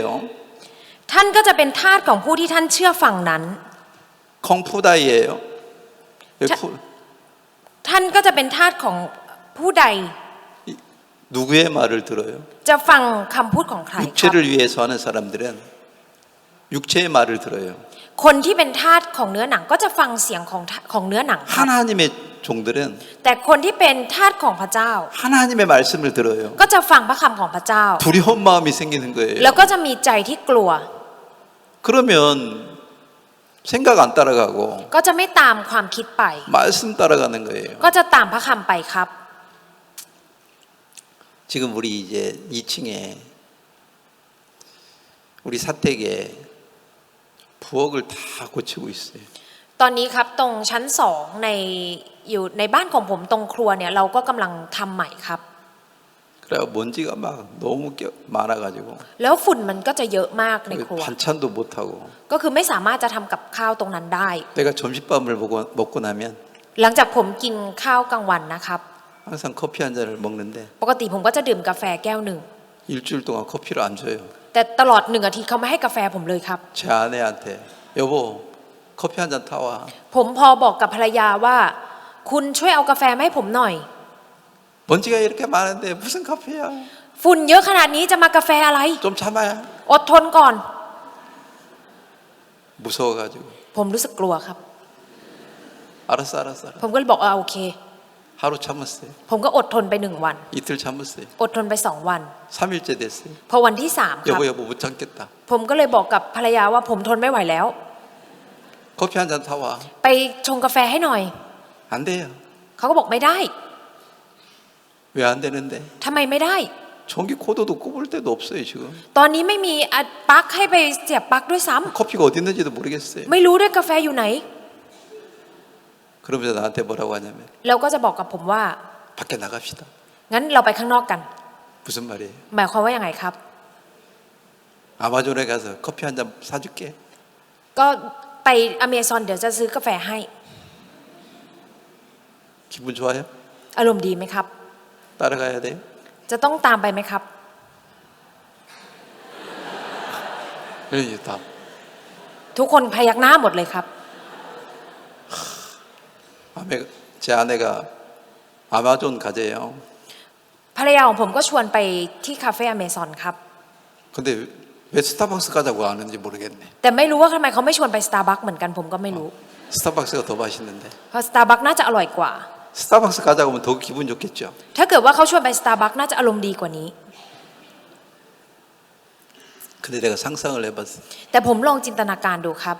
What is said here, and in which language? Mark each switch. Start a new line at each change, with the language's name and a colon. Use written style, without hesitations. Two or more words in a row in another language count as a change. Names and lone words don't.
Thai: ท่านก็จะเป็นทาสของผู้ที่ท่านเชื่อฟังนั้น
Korean: 콩푸다이예요. 푸-
Thai: ท่านก็จะเป็นทาสของผู้ใด
Korean: 누구의 말을 들어요?
Thai: จะฟังคำพูดของใครครับ
Korean: 육체를 위해서 하는 사람들은 육체의 말을 들어요.
Thai: คนที่เป็นทาสของเนื้อหนังก็จะฟังเสียงของเนื้อหนังครับ
Korean: 하나님의 종들은
Thai: แต่คนที่เป็นทาสของพระเจ้า
Korean: 하나님의 말씀을 들어요.
Thai: ก็จะฟังพระคำของพระเจ้า
Korean: 두려운 마음이 생기는 거예요.
Thai: แล้วก็จะมีใจที่กลัว
Korean: 그러면 생각 안 따라가고
Thai: ก็จะไม่ตามความคิดไป
Korean: 말씀 따라가는 거예요.
Thai: ก็จะตามพระคำไปครับ
Korean: 지금 우리 이제 2층에 우리 사택에 부엌을 다 고치고 있어요.
Thai: ตอนนี้ครับตรงชั้นสองอยู่ในบ้านของผมตรงครัวเนี่ยเราก็กำลังทำใหม่ครับ
Korean: 그래 먼지가 막 너무 많아가지고
Thai: แล้วฝุ่นมันก็จะเยอะมากในครัว
Korean: 반찬도 못하고
Thai: ก็คือไม่สามารถจะทำกับข้าวตรงนั้นได้
Korean: 내가 점심밥을 먹고 나면
Thai: หลังจากผมกินข้าวกลางวันนะครับ
Korean: 항상 커피 한 잔을 먹는데
Thai: ปกติผมก็จะดื่มกาแฟแก้วหนึ่ง
Korean: 일주일 동안 커피를 안 줘요.
Thai: แต่ตลอด1 อาทิตย์เขาไม่ให้กาแฟผมเลยครับ
Korean: 제 아내한테 여보 커피 한 잔 타와.
Thai: ผมพอบอกกับภรรยาว่า คุณช่วยเอากาแฟมาให้ผมหน่อย
Korean: 먼지가 이렇게 많은데 무슨 커피야?
Thai: ฝุ่นเยอะขนาดนี้จะมากาแฟอะไร
Korean: 좀 참아야.
Thai: อดทนก่อน
Korean: 무서워가지고
Thai: ผมรู้สึกกลัวครับ
Korean: 알았어.
Thai: ผมก็เลยบอกโอเค
Korean: 하루 참았어요.
Thai: ผมก็อดทนไป1 วัน
Korean: 이틀 참았어요.
Thai: อดทนไป2 วัน
Korean: 3일째 됐어요.
Thai: พอวันที่3ครับ
Korean: 여보 못 참겠다.
Thai: ผมก็เลยบอกกับภรรยาว่าผมทนไม่ไหวแล้ว
Korean: 커피 한 잔 타와.
Thai: ไปชงกาแฟให้หน่อย
Korean: 안 돼요.
Thai: เขาก็บอกไม่ได้
Korean: 왜 안 되는데?
Thai: ทำไมไม่ได้
Korean: 전기 코드도 꼽을 데도 없어요 지금.
Thai: ตอนนี้ไม่มีปลั๊กให้ไปเสียบปลั๊กด้วยซ้ำ
Korean: 커피가 어디 있는지도 모르겠어요.
Thai: ไม่รู้ด้วยกาแฟอยู่ไหน
Korean: 그러면서 나한테 뭐라고 하냐면
Thai: แล้วก็จะบอกกับผมว่า
Korean: 밖에 나갑시다.
Thai: งั้นเราไปข้างนอกกัน
Korean: 무슨 말이에요?
Thai: หมายความว่ายังไงครับ
Korean: 아마존에 가서 커피 한 잔 사줄게.
Thai: ก็ไปอเมซอนเดี๋ยวจะซื้อกาแฟให้
Korean: 기분 좋아요?
Thai: อารมณ์ดีไหมครับ
Korean: 따라가야 돼요?
Thai: จะต้องตามไปไหมครับ
Korean: 그러니 다
Thai: ทุกคนพยักหน้าหมดเลยครับ
Korean: 제 아내가 아마존 가재요.
Thai: ภรรยาของผมก็ชวนไปที่คาเฟ่อเมซอนครับ
Korean: 근데 왜 스타벅스 가자고 하는지 모르겠네.
Thai: แต่ไม่รู้ว่าทำไมเขาไม่ชวนไปสตาร์บัคเหมือนกันผมก็ไม่รู้
Korean: 스타벅스가 더 맛있는데.
Thai: เพราะสตาร์บัคน่าจะอร่อยกว่า
Korean: 스타벅스 가자고 하면 더 기분 좋겠죠.
Thai: ถ้าเกิดว่าเขาชวนไปสตาร์บัคน่าจะอารมณ์ดีกว่านี้
Korean: 근데 내가 상상을 해봤어.
Thai: แต่ผมลองจินตนาการดูครับ